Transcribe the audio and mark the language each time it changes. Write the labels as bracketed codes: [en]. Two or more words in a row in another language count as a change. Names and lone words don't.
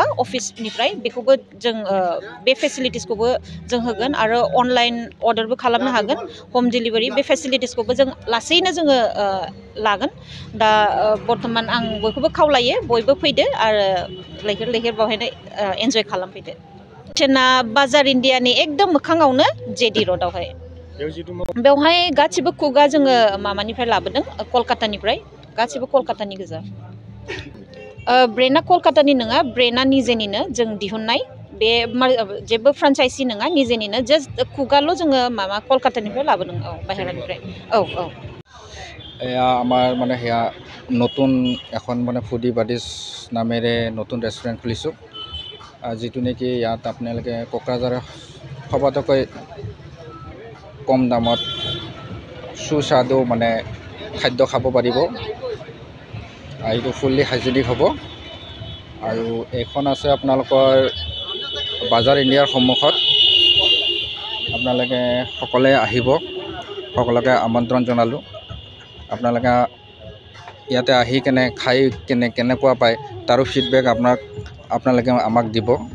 [brx] अफिसनिफ्राय बेखौबो जों बे फेसिलिटिसखौबो जों होगोन आरो अनलाइन अर्डारबो खालामनो हागोन [en] home delivery [brx] बे फेसिलिटिसखौबो जों लासैनो जोङो लागोन दा बर्थमान आं बयखौबो खावलायो बयबो फैदो आरो लैहोर लैहोर बावहायनो एन्जय खालामफैदो ट्रेना बाजार इन्डियानि एकदम मोखाङावनो जेडी र'डआवहाय बेवहाय गासिबो कुकआ जोङो माबानिफ्राय लाबोदों कलकातानिफ्राय गासिबो कलकातानि गोजा ब्रेन्डआ कलकातानि नङा ब्रेन्डआ निजेनिनो जों दिहुननाय बे जेबो फ्रान्चाइजि नङा निजेनिनो जास्ट कुकआल' जोङो माबा कलकातानिफ्राय लाबोदों औ बाहेरानिफ्राय औ [as] এয়া আমাৰ মানে সেয়া নতুন এখন মানে ফুডি বাডিজ নামেৰে নতুন ৰেষ্টুৰেণ্ট খুলিছোঁ যিটো নেকি ইয়াত আপোনালোকে কোকৰাঝাৰৰ সবাতোকৈ কম দামত সুস্বাদু মানে খাদ্য খাব পাৰিব এইটো [en] fully hygienic [as] হ'ব আৰু এইখন আছে আপোনালোকৰ বাজাৰ ইণ্ডিয়াৰ সন্মুখত আপোনালোকে সকলোৱে আহিব সকলোকে আমন্ত্ৰণ জনালোঁ আপোনালোকে ইয়াতে আহি খাই কেনেকুৱা পায় তাৰো ফিডবেক আপোনালোকে আমাক দিব